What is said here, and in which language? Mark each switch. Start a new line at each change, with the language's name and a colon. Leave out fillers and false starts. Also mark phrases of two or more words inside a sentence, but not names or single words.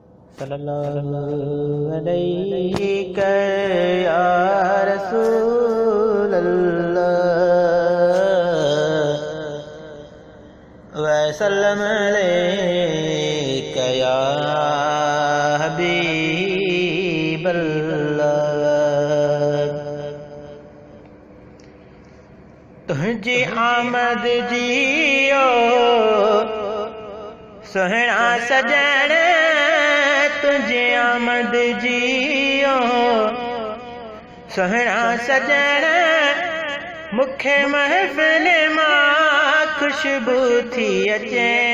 Arabic: صلى الله عليك يا رسول الله وسلم عليك يا حبيب الله.
Sindhi: तुझी आमद जियो सोहना सजण, तुझे आमद जियो सोहना सजण, मुखे महफिल मां खुशबू थी अचे,